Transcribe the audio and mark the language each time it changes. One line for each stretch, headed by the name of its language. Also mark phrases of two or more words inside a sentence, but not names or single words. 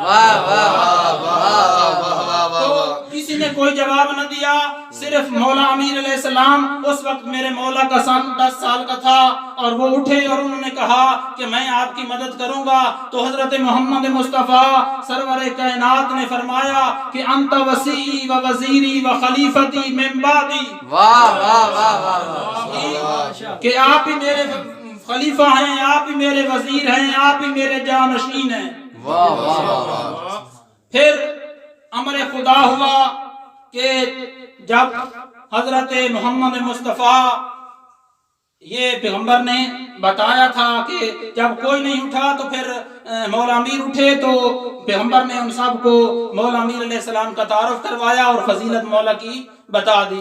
Urdu: تو کسی نے کوئی جواب نہ دیا، صرف مولا امیر علیہ السلام، اس وقت میرے مولا کا سن 10 سال کا تھا، اور وہ اٹھے اور انہوں نے کہا کہ میں آپ کی مدد کروں گا۔ تو حضرت محمد مصطفیٰ سرور کائنات نے فرمایا کہ
Arabic: انت وسیعی و وزیری و خلیفتی من بعدی،
Urdu: کہ آپ ہی میرے خلیفہ ہیں، آپ ہی میرے وزیر ہیں، آپ ہی میرے جانشین ہیں۔ پھر امر خدا ہوا کہ جب حضرت محمد مصطفیٰ، یہ پیغمبر نے بتایا تھا کہ جب کوئی نہیں اٹھا تو پھر مولا امیر اٹھے، تو پیغمبر نے ان سب کو مولا امیر علیہ السلام کا تعارف کروایا اور فضیلت مولا کی بتا دی۔